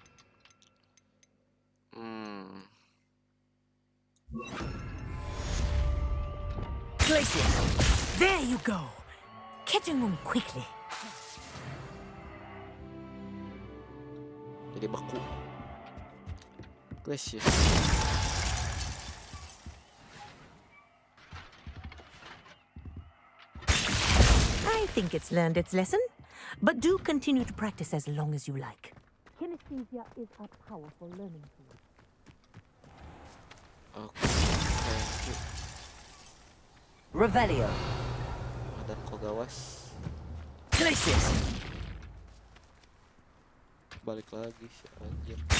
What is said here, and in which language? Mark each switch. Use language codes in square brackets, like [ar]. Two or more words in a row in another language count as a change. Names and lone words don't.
[en] Glacius! There you go! Catching them quickly. [id] Jadi beku. [en] Glacius. I think it's learned its lesson, but do continue to practice as long as you like. Kinesthesia is a powerful learning tool. Okay, thank you. Revelio. Madam Kogawas. Glacius! [id] Balik lagi si anjir.